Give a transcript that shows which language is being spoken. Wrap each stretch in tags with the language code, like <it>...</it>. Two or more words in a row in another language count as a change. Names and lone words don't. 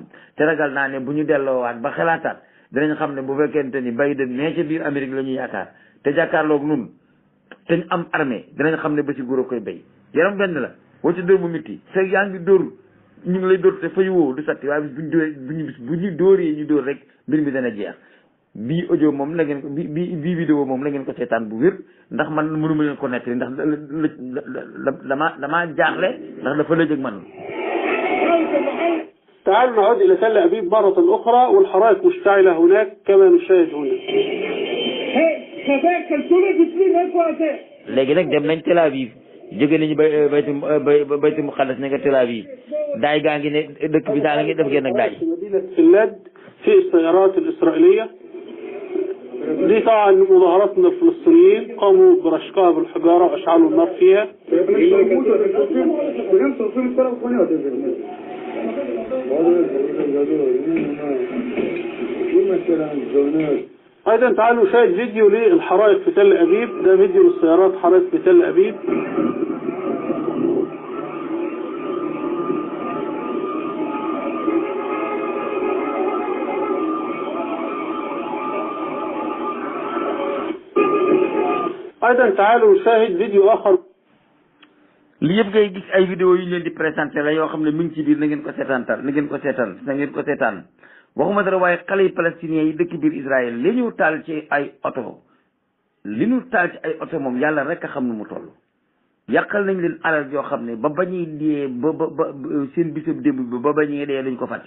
<wo>te ragal naa ne bu ñu delloowaat ba xalaataat dinañ xam ne bu fekkente ni Biden mais ca biir Amérique la ñuy yaakaar te jàkkaarloog nun te ñu am armée dinañ xam ne ba ci góor a koy béy yaram benn la boo ci dóor mu métti fekk yaa ngi dóor ñu ngi lay dóor te fayu woo du sotti waaye bu ñu dóoree ñu dóor rek mbir mi dana jeex bii audio moom la ngeen ko bii vidéo moom la ngeen ko seetaan bu wér ndax man mënuma leen ko nettali ndax damaa jaaxle ndax dafa lëj ak man.</wo> <ar>تعالوا نعود إلى تل أبيب مرة أخرى والحرائق مشتعلة هناك كما نشاهد هنا.</ar> <wo>léegi nag dem nañ Tel Aviv jóge nañu</wo> <ar>بيت مقدس</ar> <wo>nekk Tel Aviv daay gaa ngi ne dëkk bi daal ngi def ngeen nag daay.</wo> <ar>مدينة فنلاد في السيارات الإسرائيلية دي طبعا مظاهرات من الفلسطينيين قاموا برشقها بالحجارة وأشعلوا النار فيها. أيضا تعالوا نشاهد فيديو للحرائق في تل أبيب. ده فيديو للسيارات حرائق في تل أبيب. أيضا تعالوا نشاهد فيديو آخر.</ar> <wo>li yëpp ngay gis ay vidéo yu ñu leen di présenté la yoo xam ne mi ngi ci biir na ngeen ko seetaan waxuma dara waaye xale yi palestiniens yi dëkk biir Israël li ñu taal ci ay oto moom yàlla rek a xam nu mu toll. yàqal nañ leen alal yoo xam ne ba bañuy dee ba seen bisab démb bi ba bañuy dee lañ ko fàtte.</wo>